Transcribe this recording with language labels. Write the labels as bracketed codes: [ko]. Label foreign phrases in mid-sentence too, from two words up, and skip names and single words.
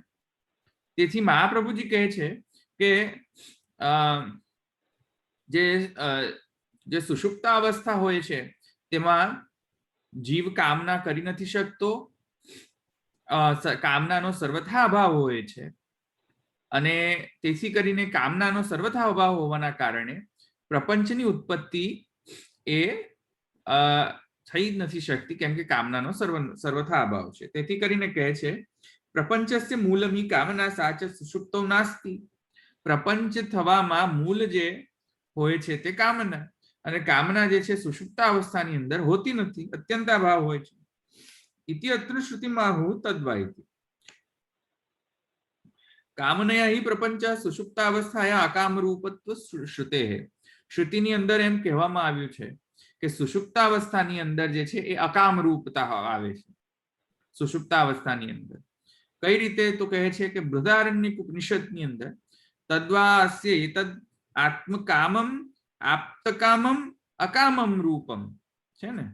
[gu] તેથી મહાપ્રભુજી કહે છે કે જે સુષુપ્ત અવસ્થા હોય છે તેમાં જીવ કામના કરી નથી શકતો, કામનાનો સર્વથા અભાવ હોય છે, અને તેથી કરીને કામનાનો સર્વથા અભાવ હોવાના કારણે પ્રપંચની ઉત્પત્તિ એ થઈ નથી શકતી, કેમ કે કામનાનો સર્વથા અભાવ છે. તેથી કરીને કહે છે [sa] प्रपंचस्य मूलमी कामना साच सुषुप्तो नास्ति. [gu] પ્રપંચ થવામાં મૂળ જે હોય છે તે કામના, અને કામના જે છે સુષુપ્ત અવસ્થાની અંદર હોતી નથી, અત્યંતાભાવ હોય છે. [sa] इति अत्र श्रुतिमाहुः तद्वा इति। कामनया हि प्रपंच सुषुप्तावस्थाया अकाम रूपत्व श्रुतेः. [gu] श्रुतिની અંદર એમ કહેવામાં આવ્યું છે કે સુષુપ્તાવસ્થાની અંદર જે છે એ અકામ રૂપતા આવે છે. સુષુપ્તાવસ્થાની અંદર કઈ રીતે? તો કહે છે કે બૃહદારણ્યક ઉપનિષદની અંદર [sa] तद्वा अस्य एतद आत्मकामम आप्तकामम अकामम रूपम [gu] છે ને.